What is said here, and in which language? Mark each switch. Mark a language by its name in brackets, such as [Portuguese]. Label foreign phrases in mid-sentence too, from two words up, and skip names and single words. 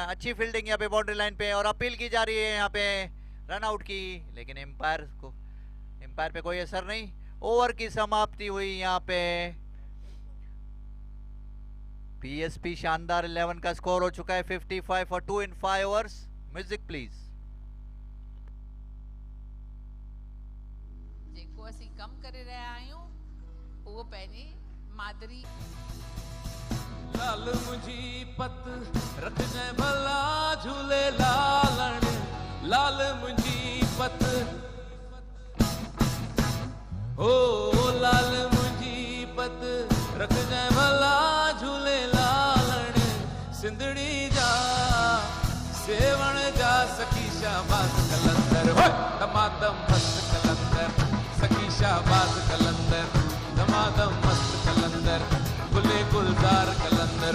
[Hindi] अच्छी फील्डिंग यहाँ पे बाउंड्री लाइन पे, और अपील की जा रही है यहाँ पे रन आउट की, लेकिन एम्पायर पे कोई असर नहीं। ओवर की समाप्ति हुई यहाँ पे। पीएसपी शानदार 11 का स्कोर हो चुका है [English] 55 for 2 in 5 overs. music please. [Sindhi] जेको असीं कम करे रहिया आहियूं उहो पहिरीं मादरी लाल मुंहिंजी पत रखजांइ भला झूले लालण, लाल मुंहिंजी पत हो लाल मुंहिंजी पत रखजांइ भला झूले लालण, सिंधड़ी जा सेवण जा सखी शाहबाज कलंदर, दमादम मस्त कलंदर, सखी शाहबाज कलंदर, दमादम मस्त कलंदर, गुले गुलजार कलंदर।